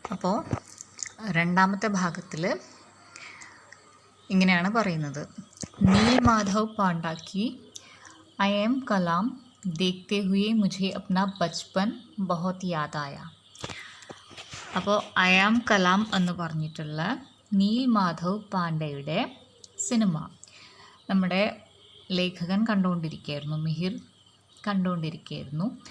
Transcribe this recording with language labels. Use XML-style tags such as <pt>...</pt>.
<ml>അപ്പോൾ രണ്ടാമത്തെ ഭാഗത്തിൽ ഇങ്ങനെയാണ് പറയുന്നത്.</ml> <hi>नील माधव पांडा की आई एम कलाम देखते हुए मुझे अपना बचपन बहुत याद आया.</hi> <ml>അപ്പോൾ ഐ ആം കലാം എന്ന് പറഞ്ഞിട്ടുള്ള നീൽ മാധവ് പാണ്ഡെയുടെ സിനിമ നമ്മുടെ ലേഖകൻ കണ്ടുകൊണ്ടിരിക്കുകയായിരുന്നു, മിഹിർ കണ്ടുകൊണ്ടിരിക്കുകയായിരുന്നു.</ml>